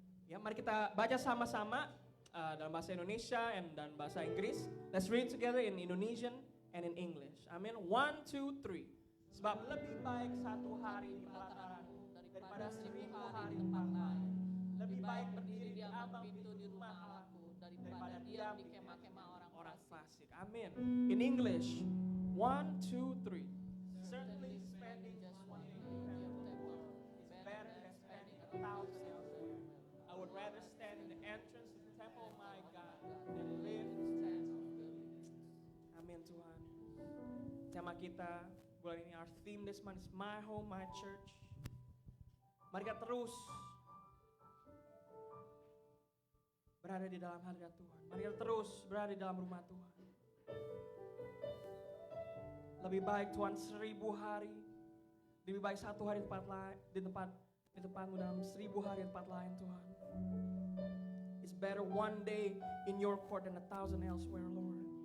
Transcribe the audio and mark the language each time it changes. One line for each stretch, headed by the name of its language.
Indonesian: Ya, mari kita baca sama-sama dalam bahasa Indonesia dan bahasa Inggris.
English: Let's read together in Indonesian and in English.
Indonesian: Amin. 1, 2, 3. Sebab lebih baik satu hari di pelataranmu daripada 1000 hari di tempat lain. Lebih baik berdiri di ambang pintu di rumah Allahku daripada diam di kemah-kemah orang fasik. Amin.
English: In English. 1, 2, 3. Certainly spending just one day in your temple is better than spending 1,000 elsewhere. I would rather stand in the entrance of the temple of my God than live in the stands of the living.
Indonesian: Amin Tuhan. Tema kita bulan ini,
English: our theme this month is My Home, My Church.
Indonesian: Mari kita terus berada di dalam hadirat Tuhan. Mari kita terus berada di dalam rumah Tuhan. Lebih baik Tuhan 1000 hari, lebih baik satu hari di tempatmu dalam 1000 hari di tempat lain Tuhan.
English: It's better one day in your court than 1,000 elsewhere, Lord.